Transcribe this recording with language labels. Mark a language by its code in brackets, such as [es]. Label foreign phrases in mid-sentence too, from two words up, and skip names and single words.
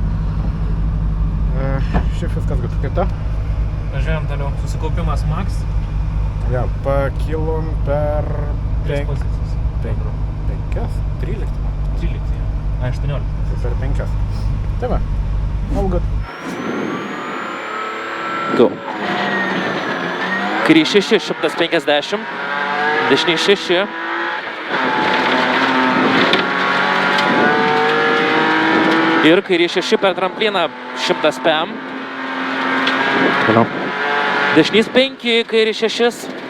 [lt] Šiaip viskas gal kaip ta? Važiuojam toliau. Susikaupimas max. Ja, pakilom per 3 pozicijas. 5, 13. 13, ja. 18. Tai per 5. Tai va, [en] all good. Go. [lt] Kairys 6, 150. Dešinys 6. Ir kairys 6 per trampliną 100 PM. Toliau. Dešinys 5, kairys 6.